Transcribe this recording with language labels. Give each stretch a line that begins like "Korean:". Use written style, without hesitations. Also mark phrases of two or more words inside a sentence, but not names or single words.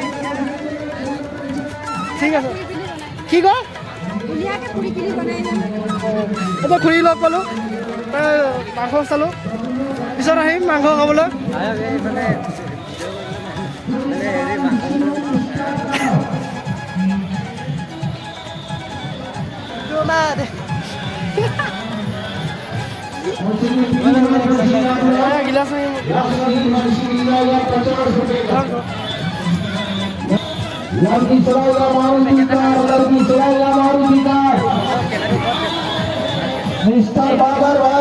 Assamese: ঠিক আছে কি কয় এতিয়া খুৰী লগ পালোঁ মাংস চালোঁ পিছত আহিম মাংস খাবলৈ গিলাচ
Hindi: लड़की चलाएगा मारुति कार लड़की चलाएगा मारुति कार मिस्टर बाबर भाई